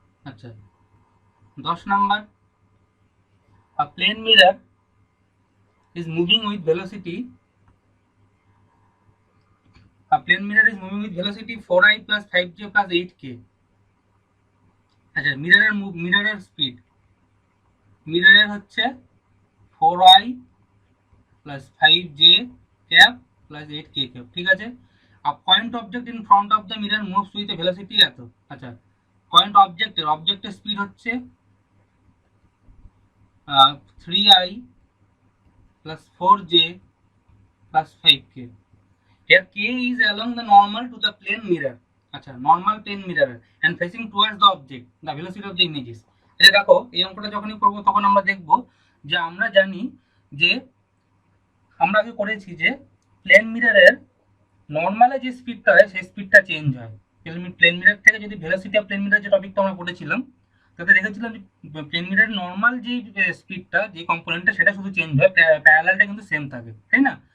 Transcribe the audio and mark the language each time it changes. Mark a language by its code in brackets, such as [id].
[bn] আচ্ছা 10 number, [en] a plane mirror is moving with velocity, a plane mirror is moving with velocity 4i plus 5j plus 8k। [bn] আচ্ছা মিররের speed, মিররের হচ্ছে 4i plus 5j cap plus 8k cap, ঠিক আছে। [en] a point object in front of the mirror moves with a velocity [bn] এত। আচ্ছা point অবজেক্টের speed হচ্ছে 3i plus 4j plus 5k। [en] Here k is along the normal to the plane mirror, [bn] আচ্ছা normal plane mirror [en] and facing towards the object, the velocity of the images। [bn] এটা দেখো এই অঙ্কটা যখনই করব তখন আমরা দেখব যে আমরা জানি যে আমরা আগে করেছি যে প্লেন মিররের নর্মালে যে স্পিডটা হয় সেই স্পিডটা চেঞ্জ হয়। প্লেন মিরর থেকে যদি ভেলোসিটি অফ প্লেন মিরর যে টপিকটা আমরা পড়েছিলাম তাতে দেখেছিলাম যে প্লেন মিররের নর্মাল যে স্পিডটা, যে কম্পোনেন্টটা, সেটা শুধু চেঞ্জ হয়, প্যারালালটা কিন্তু সেম থাকে, তাই না?